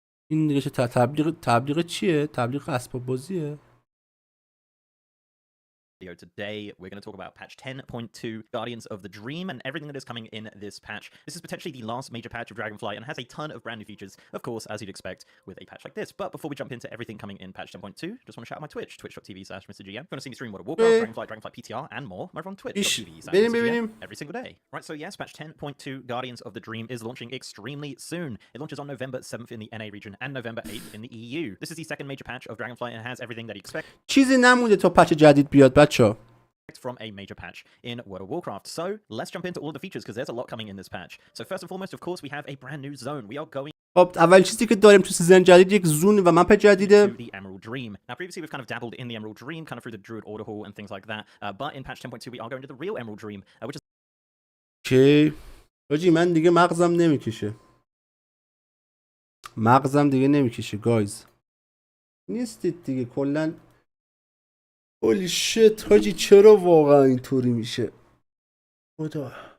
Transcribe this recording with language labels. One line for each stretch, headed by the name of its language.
Persian: این دیگه چه تبلیغ چیه؟ تبلیغ اسباب بازیه؟
English: Today we're going to talk about patch 10.2 Guardians of the Dream and everything that is coming in this patch. This is potentially the last major patch of Dragonfly and has a ton of brand new features, of course, as you'd expect with a patch like this. But before we jump into everything coming in patch 10.2, just want to shout out my Twitch, twitch.tv/MrGM. If you want to see me stream World of Warcraft, Dragonfly PTR and more, I'm over on twitch.tv/MrGM every single day. Right, so yes, patch 10.2 Guardians of the Dream is launching extremely soon. It launches on November 7th in the NA region and November 8th in the EU. This is the second major patch of Dragonfly and has everything that you expect.
Persian: چیزی نمونده تا پچ جدید بیاد بچه‌ها.
English: From a major patch in World of Warcraft. So let's jump into all the features because there's a lot coming in this patch. So first and foremost, of course, we have a brand new zone. We are going
Persian: خب اول چیزی که داریم تو سیزن جدید یک زون و مپ جدیده.
English: to the Emerald Dream. Now previously we've kind of dabbled in the Emerald Dream kind of through the Druid Order Hall and things like that. But in patch 10.2 we are going to the real Emerald Dream, which is
Persian: که حاجی من دیگه مغزم نمیکشه. مغزم دیگه نمیکشه گایز. نیستید دیگه کلا. هولی شت حاجی چرا واقعا اینطوری میشه؟ خدا.